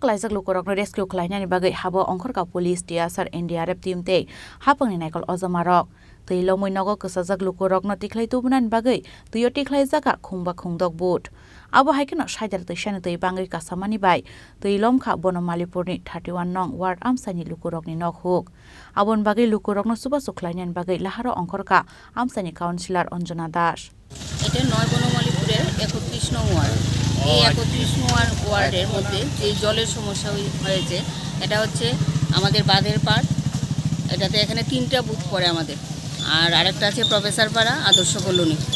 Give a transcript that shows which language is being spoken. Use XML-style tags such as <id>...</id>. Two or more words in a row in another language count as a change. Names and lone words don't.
<brx>लाइजाक लुकरकनो रेस्क्यू खलायनानि बागै हाबो अंखरका पुलिस टियासार एनडीआरएफ टीम ते हापंनि नायकल अजमारक तैलो मैनगो कसाजाक लुकरकनो तिख्लाय तुबनानि बागै तैयो तिख्लाय जाका खुंबा खुंदक बुट अब हाइकेन साइदार तैशानि तै बांगै कासामानि बाय तैलमखा बनमालीपुरनि 31 नং वार्ड आमसानि लुकरकनि नक हुक आबन बागै लुकरकनो सुबा सुखलायनानि बागै लाहारो अंखरका आमसानि काउन्सिलर अंजना दास</brx> <bn>এটা নয় বনমালীপুরের 31 নং ওয়ার্ড এই 31 নং ওয়ার্ডের মধ্যে যে জলের সমস্যা হয়েছে এটা হচ্ছে আমাদের বাঁধের পাড় এটাতে এখানে 3টা বুথ পড়ে আমাদের আর আরেকটা আছে প্রফেসর পাড়া আদর্শ কলোনি</bn>